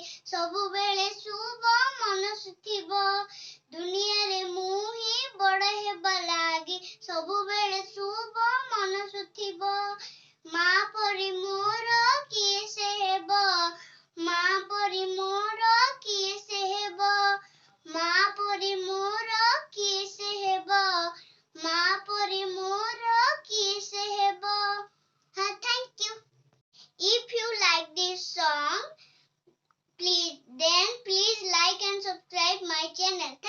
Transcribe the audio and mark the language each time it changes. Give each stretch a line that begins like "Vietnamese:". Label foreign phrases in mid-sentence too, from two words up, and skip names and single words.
Odia: ସବୁବେଳେ ଶୁଭ ମନସୁଥିବ ଦୁନିଆରେ ମୁଁ ହିଁ ବଡ଼ ହେବା ଲାଗି ସବୁବେଳେ ଶୁଭ ମନସୁଥିବ ମା ପରି ମୋର କିଏ ସେ ହେବ ମା ପରି ମୋର କିଏ ସେ ହେବ ମା ପରି ମୋର କିଏ ସେ ହେବ ମା ପରି ମୋର କିଏ ସେ ହେବ
English: Thank you. If you like this song, please like and subscribe my channel.